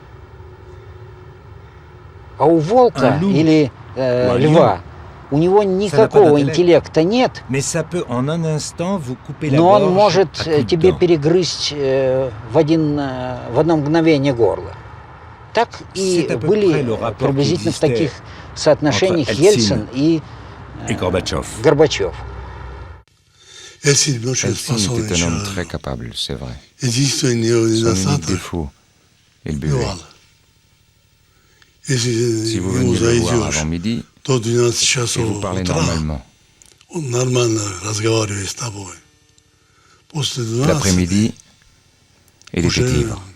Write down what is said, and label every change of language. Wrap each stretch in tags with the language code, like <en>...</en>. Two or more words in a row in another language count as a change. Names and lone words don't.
<ru>А у волка или льва, у него никакого интеллекта нет, но он может тебе перегрызть в одно мгновение горло. Так и были приблизительно в таких соотношениях Ельцин и Горбачев.</ru> <fr>Eltsine était un homme très capable, c'est vrai. Son unique défaut, il buvait. Si vous veniez le voir avant midi, et vous parlez normalement. L'après-midi, il était ivre.</fr>